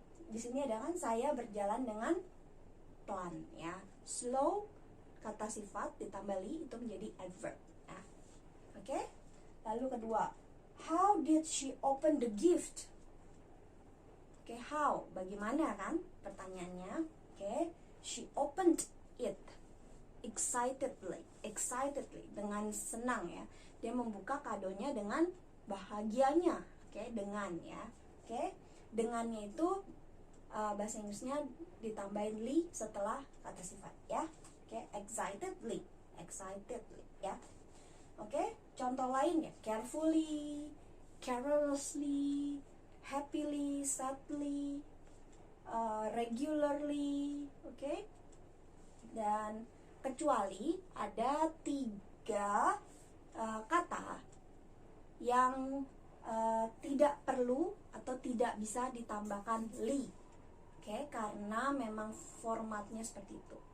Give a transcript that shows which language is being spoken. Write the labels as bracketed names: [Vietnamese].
[Indonesian] di sini ada kan saya berjalan dengan pelan ya. Slow kata sifat ditambah li itu menjadi adverb ya. Oke? Lalu kedua, [English] how did she open the gift? [Indonesian] Oke, how, bagaimana kan pertanyaannya? [English] Oke, she opened it excitedly, [Indonesian] dengan senang ya. Dia membuka kadonya dengan bahagianya. Oke, dengan ya. Oke, dengannya itu bahasa Inggrisnya ditambahin li setelah kata sifat ya. Oke, excitedly ya. Oke, contoh lain ya, carefully, carelessly, happily, sadly, regularly, oke? Dan kecuali ada 3 kata yang tidak perlu atau tidak bisa ditambahkan li, oke? Karena memang formatnya seperti itu.